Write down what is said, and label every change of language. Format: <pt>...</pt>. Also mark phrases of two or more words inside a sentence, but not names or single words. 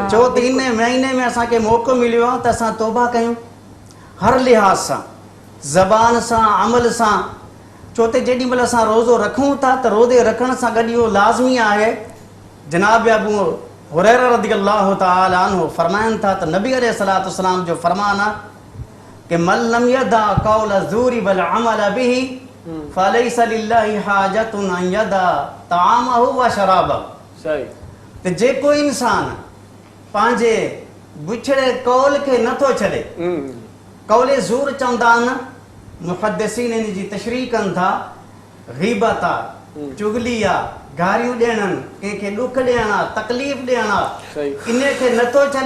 <sd>छो त इन महीने में असांखे मौक़ो मिलियो आहे त असां तौबा कयूं हर लिहाज़ सां, ज़बान सां, अमल सां। छो त जेॾीमहिल असां रोज़ो रखूं था त रोज़े रखण सां गॾु इहो लाज़मी आहे। जनाब अबू हुरैरा</sd> <ar>رضي الله تعالى عنه</ar> <sd>फरमाइनि था त नबी</sd> <ar>عليه الصلاة والسلام</ar> <sd>जो फरमान आहे कि</sd> <ar>من لم يدع قول الزور والعمل به فليس لله حاجة أن يدع طعامه وشرابه.</ar> <sd>सही। त जेको इंसान पंहिंजे बुछड़े कौल खे नथो छॾे, कौले ज़ूर चवंदा आहिनि, मुहद्दिसीन इन जी तशरीह कनि था, ग़ीबत आहे, चुगली आहे, गारियूं ॾियण, कंहिंखे ॾुख ॾियण आहे, तकलीफ़ ॾियण आहे, इन खे नथो छॾे।</sd>